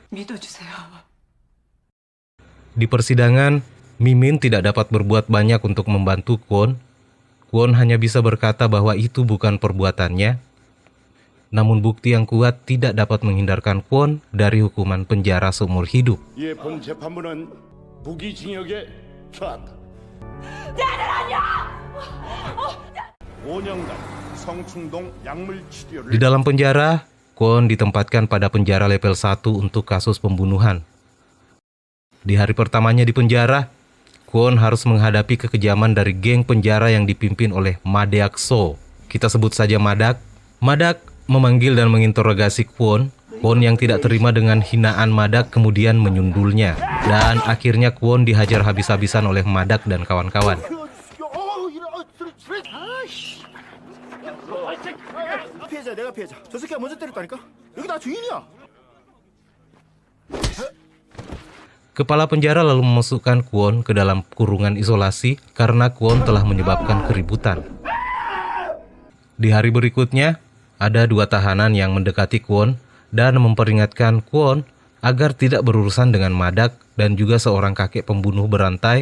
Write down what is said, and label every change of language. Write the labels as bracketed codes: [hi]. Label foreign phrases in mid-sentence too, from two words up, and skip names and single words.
[id] Di persidangan, Mimin tidak dapat berbuat banyak untuk membantu Kwon. Kwon hanya bisa berkata bahwa itu bukan perbuatannya. Namun bukti yang kuat tidak dapat menghindarkan Kwon dari hukuman penjara seumur hidup. [ko] 이에 본 재판부는 무기징역에 처한다. 5년간 성충동 약물 치료를 [id] Di dalam penjara, Kwon ditempatkan pada penjara level 1 untuk kasus pembunuhan. Di hari pertamanya di penjara, Kwon harus menghadapi kekejaman dari geng penjara yang dipimpin oleh Madeak So. Kita sebut saja Madak. Madak memanggil dan menginterogasi Kwon. Kwon yang tidak terima dengan hinaan Madak kemudian menyundulnya. Dan akhirnya Kwon dihajar habis-habisan oleh Madak dan kawan-kawan. [ko] 피해자 내가 피해자. 저 새끼가 먼저 때렸다니까. 여기 나 주인이야. [id] Kepala penjara lalu memasukkan Kwon ke dalam kurungan isolasi karena Kwon telah menyebabkan keributan. Di hari berikutnya, ada 2 tahanan yang mendekati Kwon dan memperingatkan Kwon agar tidak berurusan dengan Madak dan juga seorang kakek pembunuh berantai.